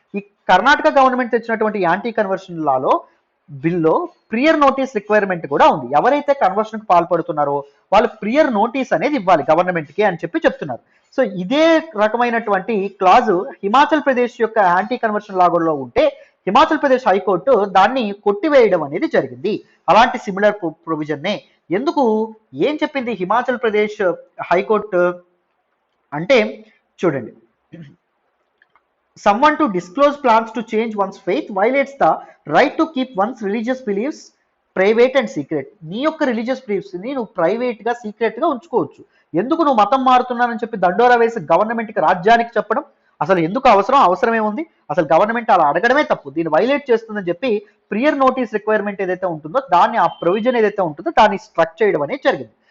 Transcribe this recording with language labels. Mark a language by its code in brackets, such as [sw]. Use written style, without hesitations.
[te] ఈ కర్ణాటక గవర్నమెంట్ తెచ్చినటువంటి anti conversion లాలో బిల్లో ప్రియర్ నోటీస్ రిక్వైర్మెంట్ కూడా ఉంది. ఎవరైతే కన్వర్షన్ కు పాల్పడుతున్నారో వాళ్ళు ప్రియర్ నోటీస్ అనేది ఇవ్వాలి గవర్నమెంట్ కి అని చెప్తున్నారు. సో ఇదే రకమైనటువంటి క్లాజు హిమాచల్ ప్రదేశ్ యొక్క యాంటీ కన్వర్షన్ లాలో ఉంటే హిమాచల్ ప్రదేశ్ హైకోర్టు దాన్ని కొట్టివేయడం అనేది జరిగింది. అలాంటి సిమిలర్ ప్రొవిజన్నే ఎందుకు ఏం చెప్పింది హిమాచల్ ప్రదేశ్ హైకోర్టు అంటే చూడండి, [en] someone to disclose plans to change one's faith violates the right to keep one's religious beliefs private and secret. [te] నీ యొక్క రిలీజియస్ బిలీఫ్స్ ని నువ్వు ప్రైవేట్ గా సీక్రెట్ గా ఉంచుకోవచ్చు. ఎందుకు నువ్వు మతం మారుతున్నానని చెప్పి దండోరా వేసి గవర్నమెంట్ కి, రాజ్యానికి చెప్పడం అసలు ఎందుకు అవసరమే ఉంది? అసలు గవర్నమెంట్ అలా అడగడమే తప్పు, దీన్ని వైలేట్ చేస్తుందని చెప్పి ప్రియర్ నోటీస్ రిక్వైర్మెంట్ ఏదైతే ఉంటుందో దాన్ని, ఆ ప్రొవిజన్ ఏదైతే ఉంటుందో దాన్ని స్ట్రక్ చేయడం అనేది జరిగింది.